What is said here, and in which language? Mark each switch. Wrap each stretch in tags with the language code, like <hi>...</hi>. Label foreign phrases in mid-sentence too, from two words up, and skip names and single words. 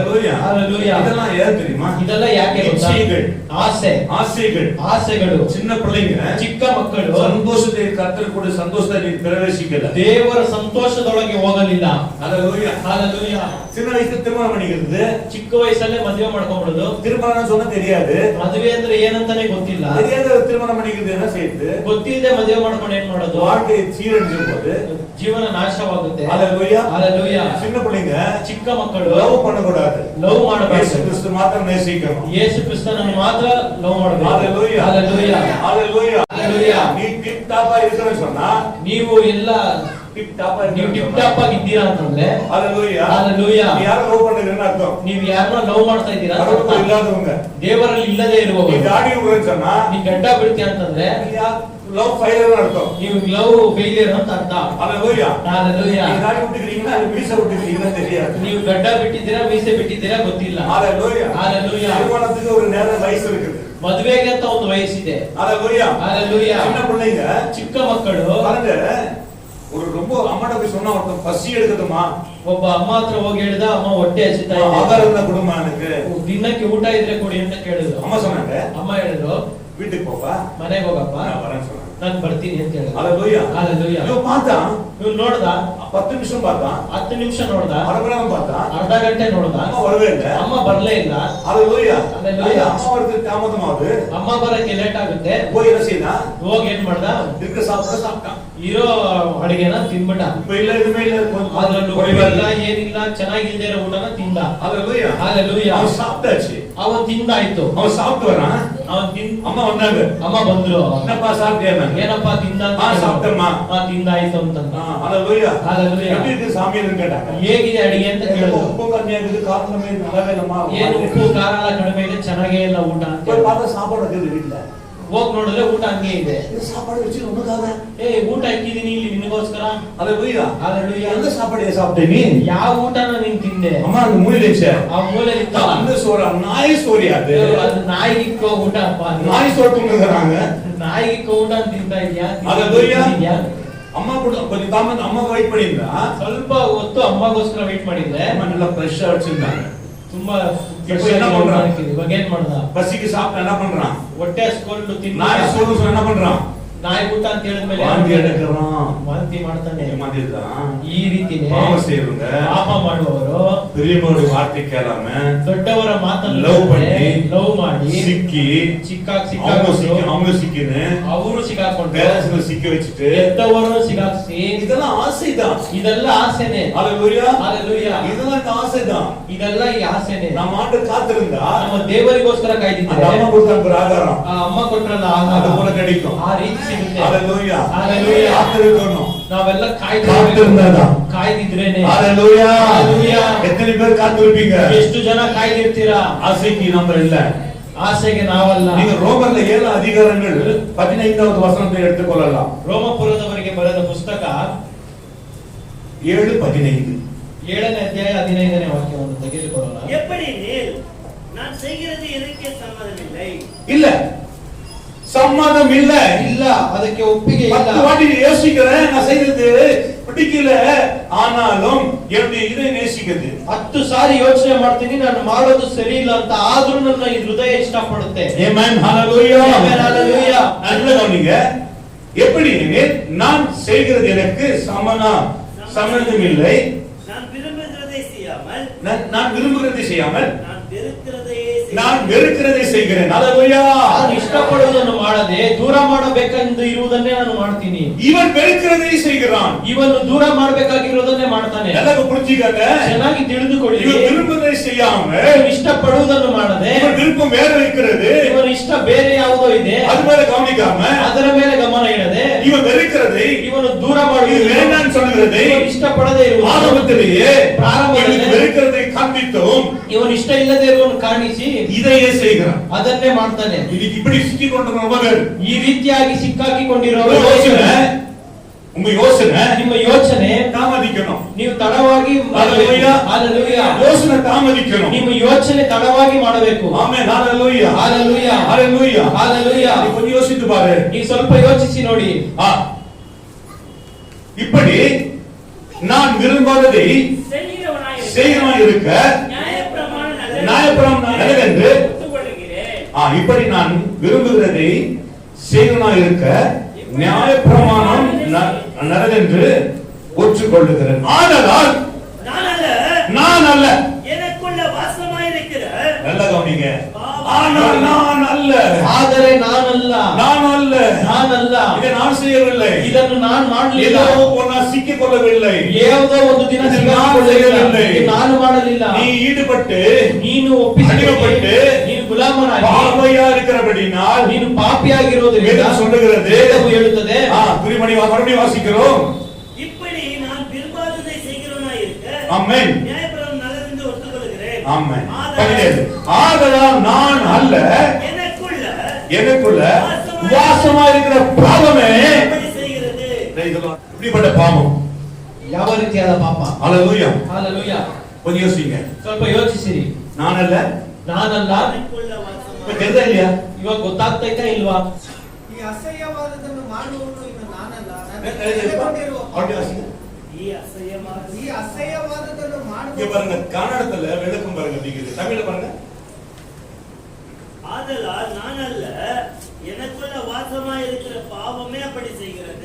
<ta>ஹalleluya. ஹalleluya. இதெல்லாம் ஏன் தெரியுமா?</ta> <kn>ಇದೆಲ್ಲ ಯಾಕೆ ಗೊತ್ತಾ? ಆಸೆ,</kn> <ta>ஆசைகள்.</ta> <kn>ಆಸೆಗಳು.</kn> <ta>சின்ன பிள்ளைங்க</ta> <kn>ಚಿಕ್ಕ ಮಕ್ಕಳು</kn> <ta>சந்தோஷத்தை கர்த்தர் கூட சந்தோஷத்தை பிரவேசிக்கல,</ta> <kn>ದೇವರ ಸಂತೋಷದೊಳಗೆ ಹೋಗಲಿಲ್ಲ.</kn> <ta>ஹalleluya. ஹalleluya. சின்ன வயசுல திருமணம் பண்ணிக்கிறது,</ta> <kn>ಚಿಕ್ಕ ವಯಸ್ಸಲ್ಲೇ ಮದುವೆ ಮಾಡ್ಕೊಂಡ್ಬಿಡೋದು.</kn> <ta>திருமணம் சொன்னா தெரியாது,</ta> <kn>ಮದುವೆ ಅಂದ್ರೆ ಏನಂತಾನೆ ಗೊತ್ತಿಲ್ಲ.</kn> <ta>தெரியாத திருமணம் பண்ணிக்கிறது என்ன செய்யுது?</ta> <kn>ಗೊತ್ತಿಲ್ಲದೆ ಮದುವೆ ಮಾಡ್ಕೊಂಡು ಏನ್ ಮಾಡೋದು?</kn> <ta>வாழ்க்கை சீரழிஞ்சு போகுது,</ta> <kn>ಜೀವನ ನಾಶವಾಗುತ್ತೆ.</kn> <ta>ஹalleluya. ஹalleluya. சின்ன பிள்ளைங்க ಚಿಕ್ಕ ಮಕ್ಕಳು லவ் பண்ண கூடாது,</ta> <kn>ಲವ್</kn> <ta>இயேசு</ta> <kn>ಮಾಡಬಾರದು.</kn> <ta>கிறிஸ்து மாத்திரம் நேசிக்கணும்.</ta> <kn>ಯೇಸು ಕ್ರಿಸ್ತನನ್ನು ಮಾತ್ರ ಲವ್ ಮಾಡಬೇಕು.</kn> <ta>ஹalleluya. ஹalleluya. ஹalleluya. ஹalleluya. நீ</ta> <en>tip-top</en> <ta>இருக்கறன்னு சொன்னா,</ta> <kn>ನೀವು ಎಲ್ಲ</kn> <en>tip-top</en> <kn>ನೀವು ಟಿಪ್</kn> <ta>இருக்கணும்.</ta> <kn>ಟಾಪ್ ಆಗಿದ್ದೀರಾ ಅಂತಂದ್ರೆ</kn> <ta>ஹalleluya. ஹalleluya. நீ யாரை லவ் பண்றீங்கன்னு அர்த்தம்.</ta> <kn>ನೀವು ಯಾರನ್ನ ಲವ್ ಮಾಡ್ತಾ ಇದ್ದೀರಾ ಅಂತ</kn> <ta>கடவுளுக்கு</ta> <kn>ಅರ್ಥ.</kn> <ta>இல்லாதவங்க.</ta> <kn>ದೇವರಲ್ಲಿ ಇಲ್ಲದೆ</kn> <ta>நீ</ta> <kn>ಇರುವವರು.</kn> <ta>டாடி விடுறேன்னு சொன்னா,</ta> <kn>ನೀ ಗಡ್ಡ ಬಿಡ್ತೀಯ ಅಂತಂದ್ರೆ</kn> <ta>நீ</ta> <en>love failure</en> <ta>அர்த்தம்.</ta> <kn>ನೀವು</kn> <en>love failure</en> <kn>ಅಂತ ಅರ್ಥ.</kn> <ta>ஹalleluya. ஹalleluya. நீ டாடி விட்டுக்கிறீங்களா இல்ல மீசை விட்டுக்கிறீங்களா தெரியாது.</ta> <kn>ನೀವು ಗಡ್ಡ ಬಿಟ್ಟಿದ್ದೀರಾ ಮೀಸೆ ಬಿಟ್ಟಿದ್ದೀರಾ ಗೊತ್ತಿಲ್ಲ.</kn> <ta>ஹalleluya. ஹalleluya. திருமணத்துக்கு ஒரு நேரம் வயசு இருக்குது.</ta> <kn>ಮದುವೆಗೆ ಅಂತ ಒಂದು ವಯಸ್ಸಿದೆ.</kn> <ta>ஹalleluya. ஹalleluya. சின்ன பிள்ளைங்க</ta> <kn>ಚಿಕ್ಕ ಮಕ್ಕಳು</kn> <ta>பாருங்க, ஒரு ரொம்ப அம்மாட்ட போய் சொன்னா ஒருத்தன் பசி எடுக்குதுமா,</ta> <kn>ಒಬ್ಬ ಅಮ್ಮ ಹತ್ರ ಹೋಗಿ ಹೇಳಿದ, ಅಮ್ಮ ಹೊಟ್ಟೆ ಹಸಿತಾ ಇದೆ,</kn> <ta>ஆகாரம் இருந்தா கொடுமா எனக்கு.</ta> <kn>ದಿನಕ್ಕೆ ಊಟ ಇದ್ರೆ ಕೊಡಿ ಅಂತ ಕೇಳಿದ್ರು.</kn> <ta>அம்மா சொன்னாங்க,</ta> <kn>ಅಮ್ಮ ಹೇಳಿದ್ರು,</kn> <ta>வீட்டுக்கு போப்பா,</ta> <kn>ಮನೆಗೆ ಹೋಗಪ್ಪ,</kn> <ta>நான் வரேன்னு சொன்னாங்க.</ta> <kn>ನಾನು ಬರ್ತೀನಿ ಅಂತ ಹೇಳಿದ್ರು.</kn> <ta>ஹalleluya. ஹalleluya. இவன் பார்த்தான்,</ta> <kn>ಇವ್ನು ನೋಡ್ದ,</kn> <ta>10 நிமிஷம் பார்த்தான்,</ta> <kn>10 ನಿಮಿಷ ನೋಡ್ದ,</kn> <ta>அரை மணி நேரம் பார்த்தான்,</ta> <kn>ಅರ್ಧ ಗಂಟೆ ನೋಡ್ದ,</kn> <ta>அம்மா வரவே இல்லை. ಅಮ್ಮ ಬರ್ಲೇ ಇಲ್ಲ. ஹalleluya. ஹalleluya. அம்மா வரது தாமதமாகுது,</ta> <kn>ಅಮ್ಮ ಬರಕ್ಕೆ ಲೇಟ್ ಆಗುತ್ತೆ.</kn> <ta>போய் என்ன செய்யலாம்,</ta> <kn>ಹೋಗಿ ಏನ್ ಮಾಡ್ದ,</kn> <ta>இருக்கிற சாப்பிட சாப்பிட்டான்.</ta> <kn>ಇರೋ ಅಡಿಗೆನ ತಿನ್ಬಿಟ್ಟ.</kn> <ta>இப்ப இல்ல எதுவுமே இல்ல,</ta> <kn>ಅದ್ರಲ್ಲೂ</kn> <ta>குறைவா</ta> <kn>ಇಲ್ಲ</kn> <ta>இல்ல.</ta> <kn>ಏನಿಲ್ಲ, ಚೆನ್ನಾಗಿಲ್ದೇ ಇರೋ ಊಟನ ತಿಂದ.</kn> <ta>ஹalleluya. ஹalleluya. அவன் சாப்பிட்டாச்சு,</ta> <kn>ಅವನ್ ತಿಂದಾಯ್ತು.</kn> <ta>அவன் சாப்பிட்டு வரான்,</ta> <kn>ಅವನ್ ತಿಂದ್</kn> <ta>அம்மா வந்தாங்க,</ta> <kn>ಅಮ್ಮ ಬಂದ್ರು.</kn> <ta>என்னப்பா சாப்பிட்டியா?</ta> <kn>ಏನಪ್ಪಾ ತಿಂದ ಅಂತ</kn> <ta>ஆ, சாப்பிட்டேம்மா.</ta> <kn>ತಿಂದಾಯ್ತು ಅಂತಂದ.</kn> <ta>ஹalleluya. ஹalleluya. எப்படி இருக்கு சாமின்னு கேட்டாங்க.</ta> <kn>ಹೇಗಿದೆ ಅಡಿಗೆ ಅಂತ ಕೇಳಿದ್ರು.</kn> <ta>உப்பு கம்மியா இருக்குது, காரம் கம்மியா இருக்குது, நல்லாவே இல்லம்மா.</ta> <kn>ಏನು ಉಪ್ಪು ಖಾರ ಎಲ್ಲ ಕಡಿಮೆ ಇದೆ, ಚೆನ್ನಾಗೇ ಇಲ್ಲ ಊಟ ಅಂತ</kn> <ta>போய்</ta> <kn>ಹೇಳಿದ್ರು.</kn> <ta>பார்த்தா சாப்பாடு இருக்குது வீட்டுல.</ta> <kn>ಹೋಗ್ ನೋಡಿದ್ರೆ ಊಟ ಹಂಗೆ ಇದೆ.</kn> <ta>இது சாப்பாடு வச்சு உனக்காக.</ta> <kn>ಊಟ ಇಕ್ಕಿದೀನಿ ಇಲ್ಲಿ ನಿನಗೋಸ್ಕರ.</kn> <ta>ஹalleluya. ஹalleluya. எந்த சாப்பாடு சாப்பிட்டே நீ?</ta> <kn>ಯಾವ ಊಟನ ನೀನ್ ತಿಂದೆ?</kn> <ta>அம்மா அந்த மூலையில இருந்துச்சு.</ta> <kn>ಆ ಮೂಲೆ ಇತ್ತಲ್ಲ,</kn> <ta>அந்த சோறு நாய் சோறு அது.</ta> <kn>ಅದು ನಾಯಿಗಿಕ್ಕೋ ಊಟ ಅಪ್ಪ.</kn> <ta>நாய் சோறு துண்ணுறாங்க.</ta> <kn>ನಾಯಿಗಿಕ್ಕೋ ಊಟ ತಿಂತಾ ಇದ್ಯಾ?</kn> <ta>ஹalleluya.</ta> <kn>ತಿಂದಿದ್ಯಾ?</kn> <ta>அம்மா கூட கொஞ்சம் தாமத அம்மா வெயிட் பண்ணிருந்தா,</ta> <kn>ಸ್ವಲ್ಪ ಹೊತ್ತು ಅಮ್ಮಗೋಸ್ಕರ ವೇಟ್ ಮಾಡಿದ್ರೆ</kn> <ta>அம்மா நல்லா ஃப்ரெஷ்ஷா வச்சிருந்தாங்க.</ta> <kn>ತುಂಬಾ</kn> <ta>இப்போ என்ன பண்றான்?</ta> <kn>ಇವಾಗ ಏನ್ ಮಾಡ್ದ?</kn> <ta>பசிக்கு சாப்பிட்டு என்ன பண்றான்?</ta> <kn>ಹೊಟ್ಟೆ ಹಸ್ಕೊಂಡು ತಿನ್ನ.</kn> <ta>நாய் சோறு சொன்னா என்ன பண்றான்?</ta> <kn>ನಾಯಿ ಊಟ ಅಂತ ಹೇಳಿದ್ಮೇಲೆ</kn> <ta>வாந்தி எடுக்கிறான்.</ta> <kn>ವಾಂತಿ ಮಾಡ್ತಾನೆ.</kn> <ta>ஏமாத்திட்டான்.</ta> <kn>ಈ ರೀತಿನೇ</kn> <ta>பாவம் செய்யறவங்க</ta> <kn>ಪಾಪ ಮಾಡುವವರು</kn> <ta>பெரியவங்களுடைய வார்த்தை கேளாம</ta> <kn>ದೊಡ್ಡವರ ಮಾತನ್ನು</kn> <ta>ಲವ್ பண்ணி</ta> <kn>ಲವ್ ಮಾಡಿ</kn> <ta>சிக்கி அவங்க சிக்கின்னு</ta> <kn>ಅವರು ಸಿಕ್ಕಾಕೊಂಡು</kn> <ta>பேரண்ட்ஸ்களை சிக்க வச்சுட்டு</ta> <kn>ಎದ್ದವರನ್ನು ಸಿಕ್ಕಾಕ್ಸಿ.</kn> <ta>இதெல்லாம் ஆசைதான்.</ta> <kn>ಇದೆಲ್ಲ ಆಸೆನೆ.</kn> <ta>ஹalleluya. ஹalleluya. இதெல்லாம் இந்த ஆசைதான்.</ta> <kn>ಇದೆಲ್ಲ ಈ ಆಸೆನೆ.</kn> <ta>நம்ம ஆண்டு காத்திருந்தா</ta> <kn>ನಮ್ಮ ದೇವರಿಗೋಸ್ಕರ</kn> <ta>அந்த</ta> <kn>ಕಾಯ್ದಿದ್ರೆ</kn> <ta>அம்மா கொடுத்த ஆகாரம்</ta> <kn>ಆ ಅಮ್ಮ ಕೊಟ್ರಲ್ಲ</kn> <ta>அது</ta> <kn>ಆಹಾರ</kn> <ta>போல கிடைக்கும்.</ta> <kn>ಆ ರೀತಿ ಸಿಗುತ್ತೆ.</kn> <ta>ஹalleluya. ஹalleluya. காத்திருக்கணும்.</ta> <kn>ನಾವೆಲ್ಲ</kn> <ta>காத்திருந்தாதான்.</ta> <kn>ಕಾಯ್ದಿದ್ರೇನೆ.</kn> <ta>ஹalleluya. ஹalleluya. எத்தனை பேர் காத்திருப்பீங்க?</ta> <kn>ಎಷ್ಟು ಜನ ಕಾಯ್ದಿರ್ತೀರಾ?</kn> <ta>ஆசைக்கு நம்ம இல்ல.</ta> <kn>ಆಸೆಗೆ ನಾವಲ್ಲ.</kn> <ta>நீங்க ரோமர்ல 7 அதிகாரங்கள் 15வது வசனத்தை எடுத்துக்கொள்ளலாம்.</ta> <kn>ರೋಮಪುರದವರಿಗೆ ಬರೆದ ಪುಸ್ತಕ 7:15. 7ನೇ ಅಧ್ಯಾಯ 15ನೇ ವಾಕ್ಯವನ್ನು ತೆಗೆದುಕೊಳ್ಳೋಣ.</kn> <ta>எப்படி நீர் நான் செய்கிறது எனக்கே சம்மதமில்லை. இல்ல, சம்மதம் இல்ல.</ta> <kn>ಇಲ್ಲ, ಅದಕ್ಕೆ ಒಪ್ಪಿಗೆ 10 ಇಲ್ಲ.</kn> <ta>வாட்டி யோசிக்கிறேன், நான் செய்யறது பிடிக்கல, ஆனாலும் என்னுடைய இதயம் நேசிக்குது.</ta> <kn>10 ಸಾರಿ ಯೋಚನೆ ಮಾಡ್ತೀನಿ, ನಾನು ಮಾಡೋದು ಸರಿ ಇಲ್ಲ ಅಂತ, ಆದ್ರೂ ನನ್ನ ಈ ಹೃದಯ ಇಷ್ಟಪಡುತ್ತೆ.</kn> <ta>ஆமென். ஹalleluya. ஆமென். ஹalleluya. நல்ல கவனிங்க. எப்படி நான் செய்கிறது எனக்கு சம்மதம் இல்லை. நான் விரும்புகிறதை செய்யாமல் நான் விரும்புகிறதை செய்யாமல் நான் நான் வெறுக்கிறதையே வெறுக்கிறதை செய்கிறேன். ஹalleluya.</ta> <kn>ನಾನು ಇಷ್ಟಪಡುವುದನ್ನು ಮಾಡದೆ ದೂರ ಮಾಡಬೇಕೆಂದು ಇರುವುದನ್ನೇ ನಾನು ಮಾಡ್ತೀನಿ.</kn> <ta>இவன் வெறுக்கிறதை செய்கிறான்.</ta> <kn>ಇವನು ದೂರ ಮಾಡಬೇಕಾಗಿರುವುದನ್ನೇ ಮಾಡ್ತಾನೆ.</kn> <ta>எல்லாரும் புரிஞ்சுக்கங்க.</ta> <kn>ಚೆನ್ನಾಗಿ ತಿಳಿದುಕೊಳ್ಳಿ.</kn> <ta>இவன் விரும்புவதை செய்யாம</ta> <kn>ಇವನು ಇಷ್ಟಪಡುವುದನ್ನು ಮಾಡದೆ</kn> <ta>இவன் விருப்பம் வேற இருக்கிறது.</ta> <kn>ಇವನ ಇಷ್ಟ ಬೇರೆ ಯಾವುದೋ ಇದೆ,</kn> <ta>அது மேல கவனிக்காம</ta> <kn>ಅದರ ಮೇಲೆ ಗಮನ ಇಡದೆ</kn> <ta>இவன் வெறுக்கிறதை</ta> <kn>ಇವನು ದೂರ</kn> <ta>இது</ta> <kn>ಮಾಡುವುದು,</kn> <ta>வேண்டாம்னு சொல்லுகிறதை</ta> <kn>ಇವನು ಇಷ್ಟಪಡದೆ ಇರುವುದು,</kn> <ta>ஆரம்பத்திலேயே</ta> <kn>ಪ್ರಾರಂಭದಲ್ಲಿ</kn> <ta>இவனுக்கு வெறுக்கிறதை காண்பித்தோம்.</ta> <kn>ಇವನು ಇಷ್ಟ ಇಲ್ಲದೆ ಇರುವುದನ್ನು ಕಾಣಿಸಿ</kn> <ta>இதையே செய்கிறான்.</ta> <kn>ಅದನ್ನೇ ಮಾಡ್ತಾನೆ.</kn> <ta>இன்னைக்கு இப்படி சிக்கி கொண்டிருக்கிற பேர்</ta> <kn>ಈ ರೀತಿಯಾಗಿ ಸಿಕ್ಕಾಕಿಕೊಂಡಿರುವ</kn> <ta>யோசனை, உங்க யோசனை</ta> <kn>ನಿಮ್ಮ ಯೋಚನೆ</kn> <ta>தாமதிக்கணும்.</ta> <kn>ನೀವು ತಡವಾಗಿ</kn> <ta>Hallelujah. Hallelujah. யோசனை தாமதிக்கணும்.</ta> <kn>ನಿಮ್ಮ ಯೋಚನೆ ತಡವಾಗಿ ಮಾಡಬೇಕು.</kn> <ta>ஆமென். ஹalleluya. Hallelujah. ஹalleluya. Hallelujah. நீ கொஞ்சம் யோசித்து பாரு. ನೀವು ಸ್ವಲ್ಪ ಯೋಚಿಸಿ ನೋಡಿ. இப்படி நான் விரும்பாததை செய்கிறவனாய் இருக்க நியாயப்பிரமாணம் நல்லதென்று இப்படி நான் விரும்புகிறதை செய்கிறவனாய் இருக்க நியாயப்பிரமாணம் நல்லதென்று ஒற்றுக்கொள்ளுகிறேன். ஆதலால் நான் அல்ல, எனக்குள்ள வாசமாயிருக்கிற நல்ல கவனிங்க, ஆனால் நான் அல்ல,</ta> <kn>ಆದರೆ ನಾನಲ್ಲ,</kn> <ta>நானல்ல,</ta> <kn>ನಾನಲ್ಲ,</kn> <ta>இதை நான் செய்யவில்லை,</ta> <kn>ಇದನ್ನು ನಾನು ಮಾಡಲಿಲ್ಲ,</kn> <ta>ஏதோ ஒன்னா சிக்கிக்கொள்ளவில்லை,</ta> <kn>ಯಾವುದೋ ಒಂದು ದಿನ ಸಿಕ್ಕಿಕೊಳ್ಳಲಿಲ್ಲ, ನಾನು ಮಾಡಲಿಲ್ಲ.</kn> <ta>நீ ஈடுபட்டு</ta> <kn>ನೀನು ಒಪ್ಪಿಸಿಕೊಂಡು ನೀನು ಗುಲಾಮನಾಗಿ</kn> <ta>பாவையா இருக்கிறபடினால்</ta> <kn>ನೀನು ಪಾಪಿಯಾಗಿರೋದ್ರಿಂದ</kn> <ta>வேதம் சொல்லுகிறது,</ta> <kn>ವೇದವು ಹೇಳುತ್ತದೆ.</kn> <ta>துரிமணி மறுபடியும் வாசிக்கிறோம். இப்படி நான் விரும்பாததை செய்கிறவனாய் இருக்க ஆமென். நியாயப்பிரமாணம் நல்லதென்று ஒத்துக்கொள்கிறேன். ஆமென். ஆதலால் நான் அல்ல, எனக்குள்ள வாசமா இருக்கிற பாவமே செய்கிறது. இப்படிப்பட்ட பாவம்</ta> <kn>ಯಾವ ರೀತಿಯಾದ ಪಾಪ?</kn> <ta>ஹalleluya. ஹalleluya. கொஞ்சம் யோசிங்க.</ta> <kn>ಸ್ವಲ್ಪ ಯೋಚಿಸಿರಿ. ನಾನಲ್ಲ, ನಾನಲ್ಲ,</kn> <ta>எனக்குள்ள வாசமாய் தெரியுதா இல்லையா?</ta> <kn>ಇವಾಗ ಗೊತ್ತಾಗ್ತೈತಾ ಇಲ್ವಾ? ಈ ಅಸಹ್ಯವಾದದ್ದನ್ನು ಮಾಡುವವನು ಇನ್ನು ನಾನಲ್ಲ,</kn> <ta>அப்படி வாசிங்க.</ta> <kn>ಈ ಅಸಹ್ಯವಾದ ಈ ಅಸಹ್ಯವಾದದ್ದನ್ನು</kn> <ta>இங்க</ta> <kn>ಮಾಡುವ</kn> <ta>பாருங்க, கன்னடத்துல விளக்கம் பாருங்க அப்படிங்குது. தமிழ்ல பாருங்க. ஆதலால் நான் அல்ல, எனக்குள்ள வாசமாயிருக்கிற பாவமே அப்படி செய்கிறது.</ta>